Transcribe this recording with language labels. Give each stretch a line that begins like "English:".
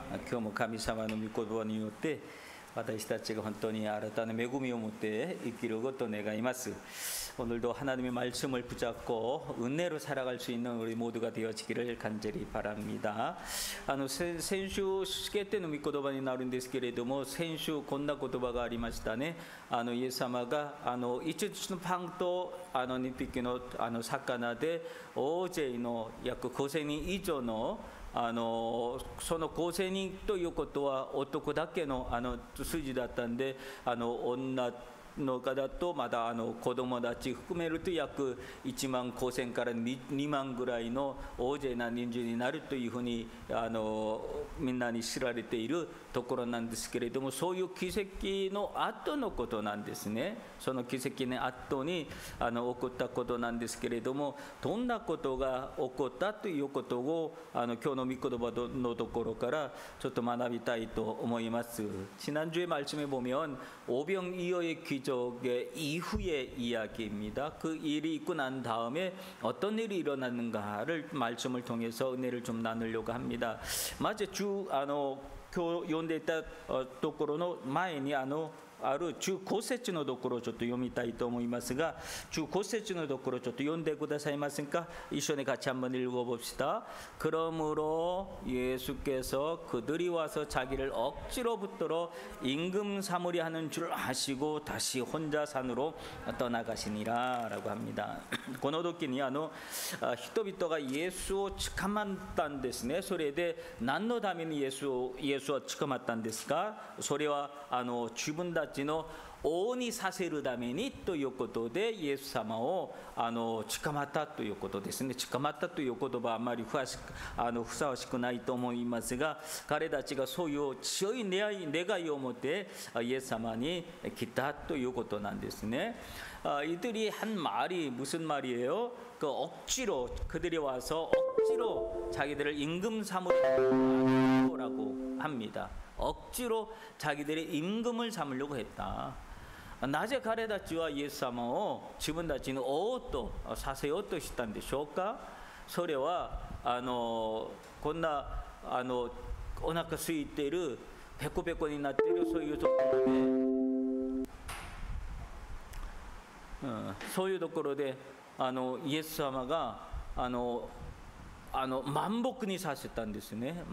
Japanese: 今日も神様の御言葉によって私たちが本当に新たな恵みを持って生きることを願います。
Korean: 오늘도 하나님의 말씀을 붙잡고 은혜로 살아갈 수 있는 우리 모두가 되어지기를 간절히 바랍니다.
Japanese: 先週式典の御言葉になるんですけれども、先週こんな言葉がありましたね。イエス様が5つのパンと2匹の魚で大勢の約5000人以上のその5000人ということは男だけの数字だったんで、女の方だとまだ子供たち含めると約1万5000から2万ぐらいの大勢な人数になるというふうにみんなに知られているところなんですけれども、そういう奇跡の後のことなんですね。その奇跡の後に起こったことなんですけれども、どんなことが起こったということを今日の御言葉のところからちょっと学びたいと思います。
Korean: 지난주에 말씀해 보면 오병이어의 기적의 이후의 이야기입니다. 그 일이 있고 난 다음에 어떤 일이 일어났는가를 말씀을 통해서 은혜를 좀 나누려고 합니다. 마치 주
Japanese: 読んでいたところの前にある15節のところをちょっと読みたいと思いますが、15節のところちょっと読んでくださいませんか。一緒に
Korean: 같이 한번 읽어봅시다. 그러므로 예수께서 그들이 와서 자기를 억지로 붙들어 임금 삼으려 하는 줄 아시고 다시 혼자 산으로 떠나가시니라 라고 합니다.
Japanese: この時に人々がイエスを捕まったんですね。それで何のためにイエスを捕まったんですか。それは自分たちの王にさせるためにということでイエス様を捕まったということですね。捕まったという言葉はあまりふさわしくないと思いますが、彼たちがそういう強い願いを持ってイエス様に来たということなんですね。
Korean: 이들이 한 말이 무슨 말이에요? 억지로 그들이 와서 억지로 자기들을 임금 삼으려고 합니다. 억지로 자기들의 임금을 삼으려고 했다.
Japanese: なぜ彼たちはイエス様を自分たちの王とさせようとしたんでしょうか。それはこんなお腹空いているペコペコになっているそういうところで、そういうところでイエス様が満腹にさせたんですね。